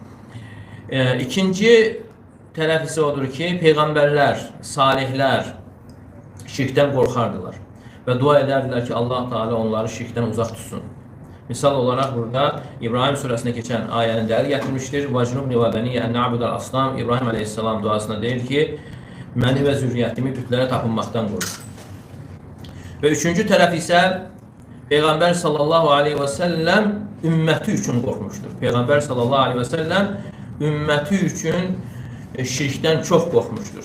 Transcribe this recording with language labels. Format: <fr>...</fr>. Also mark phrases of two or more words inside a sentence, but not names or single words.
<az>İkinci tərəf isə odur ki, peyğəmbərlər, salihlər şirkdən qorxardılar və dua edərdilər ki, Allah Teala onları şirkdən uzaq tutsun. Misal olaraq burada İbrahim surəsində keçən ayəni dəlil gətirmişdir.</az> <ar>وَجْنُبْنِ وَبَنِيَ أَنْ نَعْبُدَ الْأَصْنَامِ</ar> <az>İbrahim əleyhissalam duasında deyir ki, məni və zürriyyətimi bütlərə tapınmaqdan qorur. Və üçüncü tərəf isə Peyğəmbər</az> <ar>صلى الله عليه وسلم</ar> <az>ümməti üçün qorxmuşdur. Peyğəmbər</az> <ar>صلى الله عليه وسلم</ar> <az>ümməti üçün şirkdən çox qorxmuşdur.</az>